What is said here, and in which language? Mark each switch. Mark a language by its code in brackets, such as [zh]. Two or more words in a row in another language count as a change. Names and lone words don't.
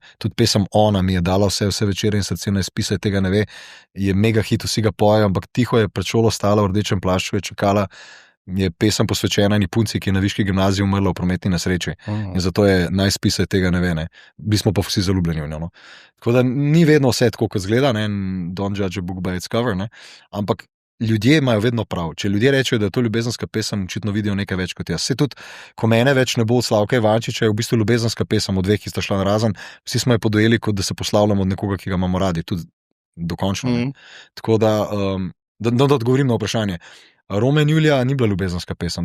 [sl] Tudi pesem Ona mi je dala vse večere in srce naj spise, tega ne ve, je mega hit, vsi ga pojejo, ampak tiho je pred šolo stala v rdečem plašču, je čakala, je pesem posvečena eni punci, ki je na viški gimnaziji umrla v prometni nesreči. In zato je naj spise, tega ne ve. Ne? Bili smo pa vsi zaljubljeni v njo. No? Tako da ni vedno vse tako, kot zgleda, ne? [en] Don't judge a book by its cover, [sl] ne? Ampak ljudje imajo vedno prav. Če ljudje rečejo, da je to ljubezenska pesem, očitno vidijo nekaj več kot jaz. Se tudi, ko mene več ne bo Slavka Ivančiča, je v bistvu ljubezenska pesem od dveh, ki sta šla narazen, vsi smo jo podojeli, kot da se poslavljamo od nekoga, ki ga imamo radi, tudi dokončno. Tako da odgovorim na vprašanje. Rome in Julija ni bila ljubezenska pesem.